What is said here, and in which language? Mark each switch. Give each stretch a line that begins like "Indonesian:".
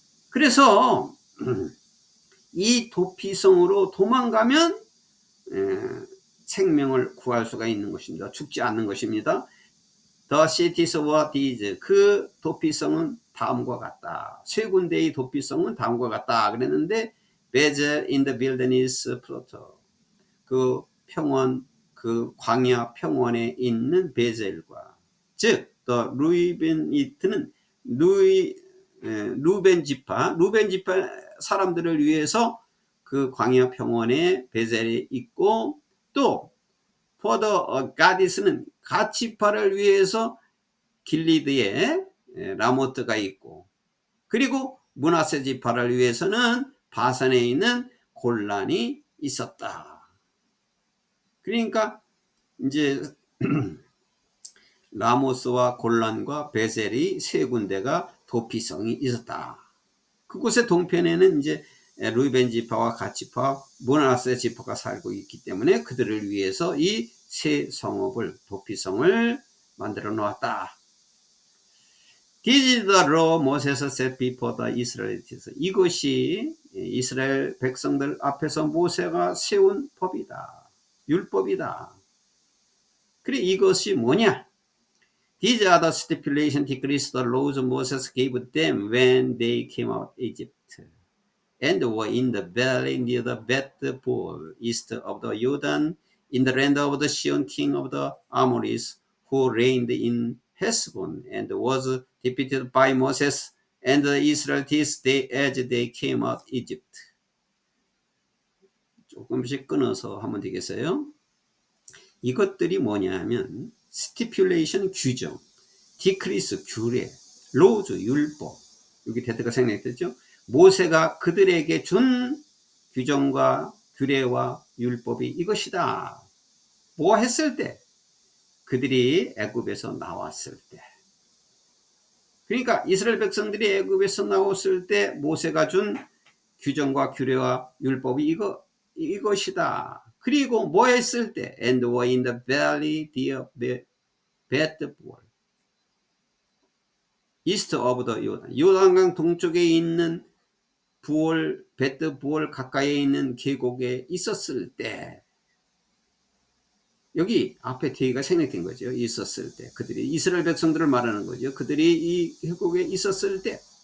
Korean: 그래서 이 도피성으로 도망가면 생명을 구할 수가 있는 것입니다. 죽지 않는 것입니다.
English: The cities were these.
Korean: 그 도피성은 다음과 같다. 세 군데의 도피성은 다음과 같다. 그랬는데
English: Bezer in the wilderness plateau.
Korean: 그 평원, 그 광야 평원에 있는 베젤과, 즉, 또 루벤이트는 루벤 지파 사람들을 위해서 그 광야 평원에 베젤이 있고, 또 포더 가디스는 갓 지파를 위해서 길리드에 라모트가 있고, 그리고 므낫세 지파를 위해서는 바산에 있는 골란이 있었다. 그러니까 이제 라모스와 골란과 베셀이 세 군데가 도피성이 있었다. 그곳의 동편에는 이제 루벤 지파와 갓 지파, 므낫세 지파가 살고 있기 때문에 그들을 위해서 이 세 성읍을, 도피성을 만들어 놓았다.
English: This is the law Moses set before the Israelites.
Korean: 이것이 이스라엘 백성들 앞에서 모세가 세운 법이다. 율법이다. 그래, 이것이 뭐냐?
English: These are the stipulations, decrees, the laws Moses gave them when they came out of Egypt and were in the valley near the Bet-peor, east of the Jordan, in the land of the Sihon king of the Amorites, who reigned in Heshbon and was defeated by Moses and the Israelites as they came out of Egypt.
Korean: 조금씩 끊어서 하면 되겠어요? 이것들이 뭐냐 하면 stipulation 규정, decrease 규례, laws 율법, 여기 대표가 생략됐죠. 모세가 그들에게 준 규정과 규례와 율법이 이것이다. 뭐 했을 때? 그들이 애굽에서 나왔을 때. 그러니까 이스라엘 백성들이 애굽에서 나왔을 때 모세가 준 규정과 규례와 율법이 이것이다. 그리고 뭐 했을 때?
English: And were in the valley near Bet-peor, east of the Jordan.
Korean: 요단강 동쪽에 있는 베트-부올 가까이에 있는 계곡에 있었을 때, 여기 앞에 뒤가 생략된 거죠. 있었을 때. 그들이 이스라엘 백성들을 말하는 거죠. 그들이 이 계곡에 있었을 때.